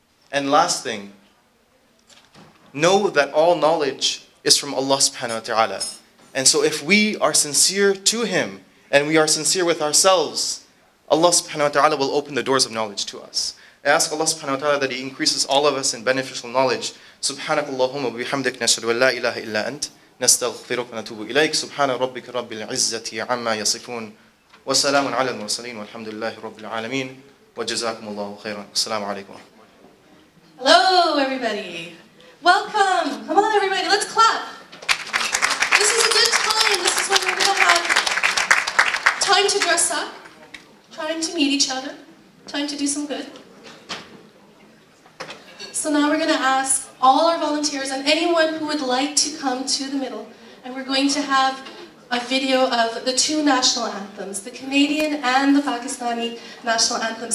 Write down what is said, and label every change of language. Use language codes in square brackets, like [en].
[en] And last thing, know that all knowledge is from Allah subhanahu wa ta'ala. And so if we are sincere to Him and we are sincere with ourselves, Allah subhanahu wa ta'ala will open the doors of knowledge to us. I ask Allah subhanahu wa ta'ala that He increases all of us in beneficial knowledge. [ar] سبحانك اللهم وبحمدك نشهد أن لا إله إلا أنت نستغفرك ونتوب إليك سبحان ربك رب العزة عما يصفون وسلام على المرسلين والحمد لله رب العالمين وجزاكم الله خيرا السلام عليكم. [en] Hello everybody. Welcome. Come on everybody, let's clap. This is a good time. This is when we're going to have time to dress up, time to meet each other, time to do some good. So now we're going to ask all our volunteers and anyone who would like to come to the middle, and we're going to have a video of the 2 national anthems, the Canadian and the Pakistani national anthems.